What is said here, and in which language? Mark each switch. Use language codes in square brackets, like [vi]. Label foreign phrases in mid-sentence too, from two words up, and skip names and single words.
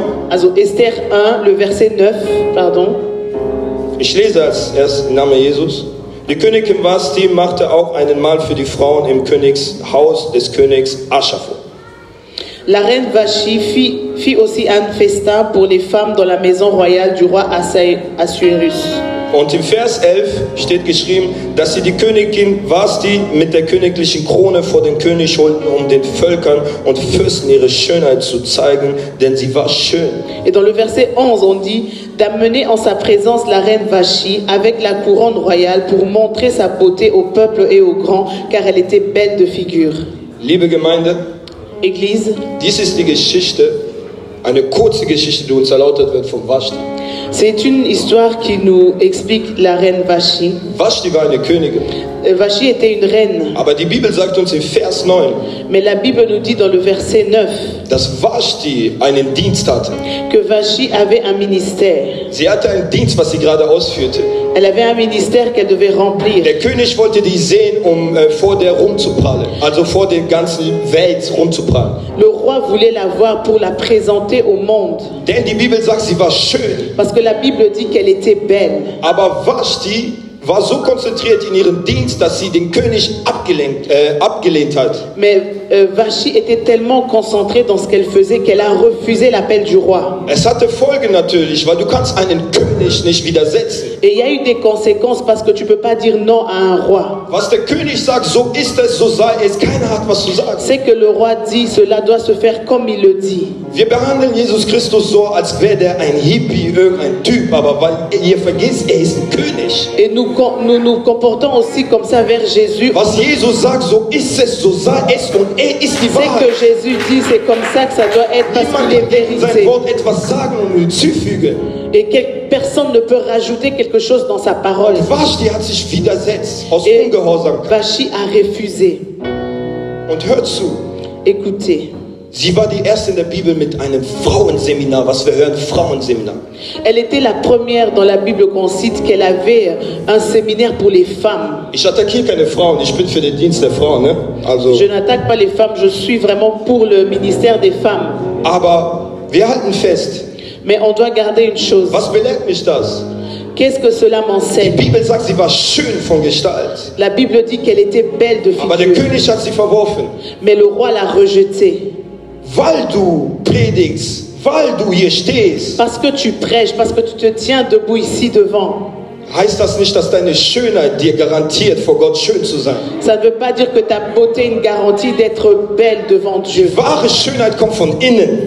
[fr] Also Esther 1, le verset 9, pardon. [de] Ich lese als erst im Namen Jesus. Die Königin Vashti machte auch einen Mahl für die Frauen im Königshaus des Königs Aschafo. [fr] La reine Vashti fit aussi un festin pour les femmes dans la maison royale du roi Assuérus. [de] Und im Vers 11 steht geschrieben, dass sie die Königin Vashti mit der königlichen Krone vor den König holten, um den Völkern und Fürsten ihre Schönheit zu zeigen, denn sie war schön. [fr] Et dans le verset 11, on dit d'amener en sa présence la reine Vashti avec la couronne royale pour montrer sa beauté au peuple et aux grands, car elle était belle de figure. [de] Liebe Gemeinde, [fr] Église, [de] dies ist die Geschichte, eine kurze Geschichte, die uns erläutert wird von Vashti. [fr] c'est une histoire qui nous explique la reine Vashti. [de] Vashti war eine Königin, [fr] Vashti était une reine, [de] aber die Bibel sagt uns in Vers 9, [fr] mais la Bible nous dit dans le verset 9 [de] dass Vashti einen Dienst hatte. [fr] que Vashti avait un ministère. [de] Sie hatte einen Dienst, was sie gerade ausführte. [fr] Elle avait un ministère qu'elle devait remplir. [de] Der König wollte die sehen, um vor der rumzuprallen, also vor der ganzen Welt rumzuprallen. [fr] Le roi voulait la voir pour la présenter au monde. [de] Denn die Bibel sagt, sie war schön, [fr] Parce que la Bible dit qu'elle était belle. [de] aber Vashti war so konzentriert in ihrem Dienst, dass sie den König abgelehnt hat. [fr] Mais Vashti était tellement concentrée dans ce qu'elle faisait qu'elle a refusé l'appel du roi. [de] Es hatte Folgen natürlich, weil du kannst einen König nicht widersetzen. [fr] Et il y a eu des conséquences parce que tu ne peux pas dire non à un roi. [de] Was der König sagt, so ist es, so sei es. Keiner hat was zu sagen. [fr] C'est que le roi dit, cela doit se faire comme il le dit. [de] Wir behandeln Jesus Christus so, als wäre der ein Hippie, irgendein Typ, aber weil ihr vergisst, er ist ein König. [fr] Et nous nous comportons aussi comme ça vers Jésus. [de] Was Jesus sagt, so ist es, so sei es und er ist die [fr] C'est que [de] Wahrheit. [fr] Jésus dit, c'est comme ça que ça doit être parce [de] Niemand [fr] qu'il est [de] kann gegen sein [fr] vérité. [de] Wort etwas sagen und hinzufügen. [fr] Et personne ne peut rajouter quelque chose dans sa parole. [de] Vashti hat sich widersetzt aus [fr] Et [de] Ungehorsamkeit. [fr] Vashti a refusé. [de] Und hört zu, [fr] Écoutez, [de] sie war die erste in der Bibel mit einem Frauenseminar, was wir hören, Frauenseminar. [fr] elle était la première dans la Bible qu'on cite qu'elle avait un séminaire pour les femmes. [de] Ich attackiere keine Frauen, ich bin für den Dienst der Frauen, ne? Also, [fr] Je n'attaque pas les femmes, je suis vraiment pour le ministère des femmes. [de] aber wir halten fest, [fr] Mais on doit garder une chose. [de] was belehrt mich das? [fr] Qu'est-ce que cela [de] Die [fr] m'enseigne? [de] Bibel sagt, sie war schön von Gestalt, [fr] La Bible dit qu'elle était belle de [de] aber der [fr] figure, [de] König hat sie verworfen. [fr] mais le roi l'a rejetée. [de] Weil du predigst, weil du hier stehst, [fr] Parce que tu prêches, parce que tu te tiens debout ici devant. [de] heißt das nicht, dass deine Schönheit dir garantiert, vor Gott schön zu sein. [fr] Ça ne veut pas dire que ta beauté est une garantie d'être belle devant Dieu. [de] Die wahre Schönheit kommt von innen.